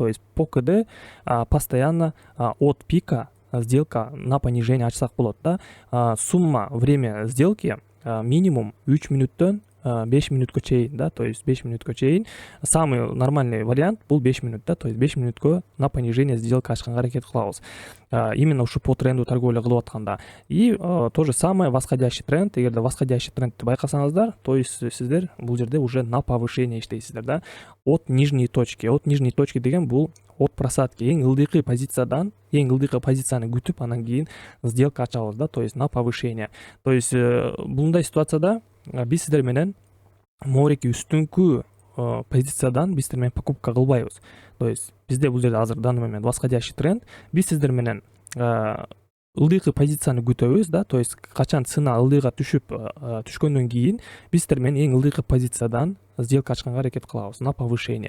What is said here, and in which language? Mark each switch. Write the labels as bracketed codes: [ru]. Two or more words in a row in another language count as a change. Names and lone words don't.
[ru] То есть по КД постоянно от пика сделка на понижение [ky] ачсак болот, да. [ru] Сумма время сделки минимум [ky] 3 минуттан 5 минуткө чейин, да, [ru] то есть [ky] 5 минуткө чейин. [ru] Самый нормальный вариант [ky] бул 5 минут, да, [ru] то есть [ky] 5 минуткө [ru] на понижение сделка [ky] ачканга аракет кылабыз. Именно ушу [ru] по тренду торговля [ky] кылып атканда. [ru] И то же самое восходящий тренд. [ky] Эгерде восходящий трендти байкасаңыздар, [ru] то есть [ky] сиздер бул жерде [ru] уже на повышение [ky] иштейсиздер, да. [ru] От нижней точки [ky] деген бул [ru] от просадки, [ky] эң ылдыйкы позицияны күтүп, анан кийин сделка ачабыз, да, [ru] то есть на повышение. То есть [ky] bunday ситуацияда биз сиздер менен моореки үстүнкү позициядан биз сиздер менен покупка кылбайбыз. [ru] То есть [ky] бизде бул жерде азыр [ru] данный момент восходящий тренд. [ky] Биз сиздер менен ылдыйкы позицияны күтөбүз, да, [ru] то есть [ky] качан цена ылдыйга түшкөндөн кийин биз сиздер менен эң ылдыйкы позициядан сделка ачканга аракет кылабыз [ru] на повышение.